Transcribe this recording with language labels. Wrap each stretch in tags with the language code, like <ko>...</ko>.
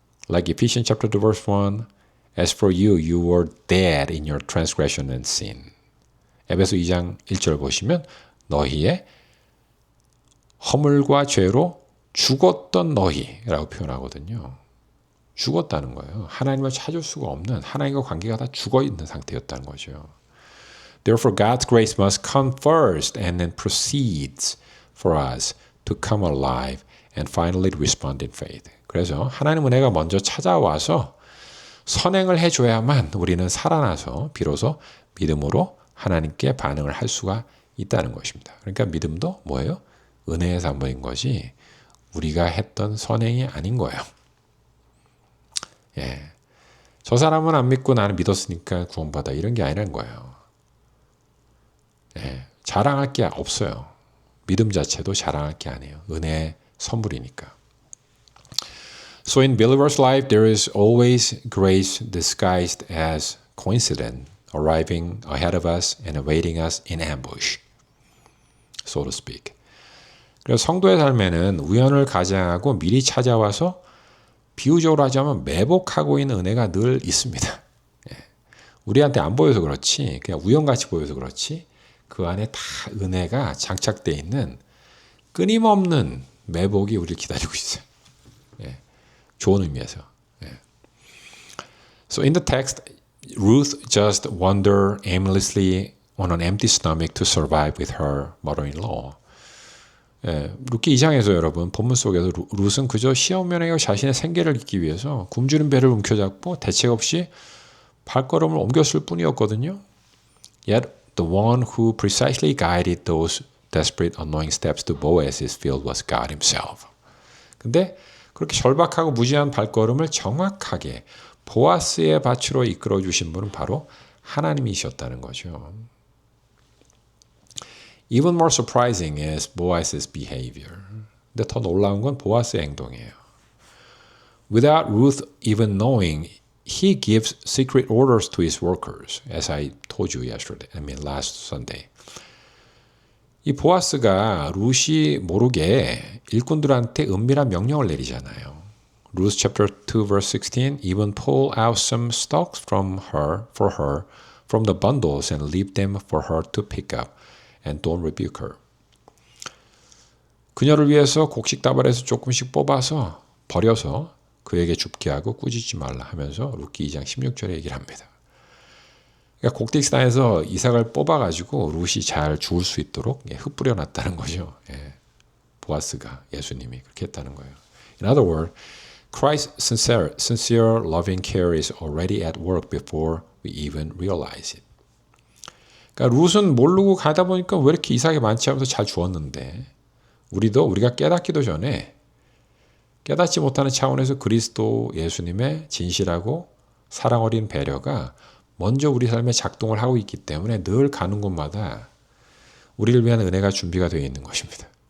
<en>Like Ephesians chapter 2 verse 1, As for you, you were dead in your transgression and sin.</en> <ko>에베소 2장 1절 보시면 너희의 허물과 죄로 죽었던 너희라고 표현하거든요. 죽었다는 거예요. 하나님을 찾을 수가 없는 하나님과 관계가 다 죽어있는 상태였다는 거죠.</ko> <en>Therefore, God's grace must come first and then proceeds for us to come alive and finally respond in faith.</en> <ko>그래서 하나님 은혜가 먼저 찾아와서 선행을 해줘야만 우리는 살아나서 비로소 믿음으로 하나님께 반응을 할 수가 있다는 것입니다. 그러니까 믿음도 뭐예요? 은혜의 산물인 것이 우리가 했던 선행이 아닌 거예요. 저 사람은 안 믿고 나는 믿었으니까 구원받아 이런 게 아니라는 거예요. 자랑할 게 없어요. 믿음 자체도 자랑할 게 아니에요. 은혜의 선물이니까.</ko> <en>So in believer's life, there is always grace disguised as coincidence, arriving ahead of us and awaiting us in ambush, so to speak.</en> <ko>그래서 성도의 삶에는 우연을 가장하고 미리 찾아와서 비유적으로 하자면 매복하고 있는 은혜가 늘 있습니다. 우리한테 안 보여서 그렇지, 그냥 우연같이 보여서 그렇지, 그 안에 다 은혜가 장착되어 있는 끊임없는 매복이 우리를 기다리고 있어요. 좋은 의미에서.</ko> <en>So in the text, Ruth just wandered aimlessly on an empty stomach to survive with her mother-in-law.</en> <ko>룻기 2장에서 여러분 본문 속에서 룻은 그저 시어머니가 자신의 생계를 잇기 위해서 굶주린 배를 움켜잡고 대책 없이 발걸음을 옮겼을 뿐이었거든요.</ko> <en>Yet the one who precisely guided those desperate, annoying steps to Boaz's field was God Himself.</en> <ko>근데 그렇게 절박하고 무지한 발걸음을 정확하게 보아스의 밭으로 이끌어 주신 분은 바로 하나님이셨다는 거죠.</ko> <en>Even more surprising is Boaz's behavior.</en> <ko>근데 더 놀라운 건 보아스의 행동이에요.</ko> <en>Without Ruth even knowing, he gives secret orders to his workers, as I told you last Sunday.</en> <ko>이 보아스가 룻이 모르게 일꾼들한테 은밀한 명령을 내리잖아요.</ko> <en>Ruth chapter 2 verse 16, even pull out some stalks for her from the bundles and leave them for her to pick up and don't rebuke her.</en> <ko>그녀를 위해서 곡식 다발에서 조금씩 뽑아서 버려서 그에게 줍게 하고 꾸짖지 말라 하면서 룻기 2장 16절에 얘기를 합니다. 그러니까 곡식단에서 이삭을 뽑아가지고 룻이 잘 주울 수 있도록 흩뿌려 놨다는 거죠. 보아스가 예수님이 그렇게 했다는 거예요.</ko> <en>In other words, Christ's sincere loving care is already at work before we even realize it.</en> <ko>그러니까 룻은 모르고 가다 보니까 왜 이렇게 이삭이 많지 하면서 잘 주었는데 우리가 깨닫기도 전에 깨닫지 못하는 차원에서 그리스도 예수님의 진실하고 사랑 어린 배려가 먼저 우리 삶에 작동을 하고 있기 때문에 늘 가는 곳마다 우리를 위한 은혜가 준비가 되어 있는 것입니다.</ko>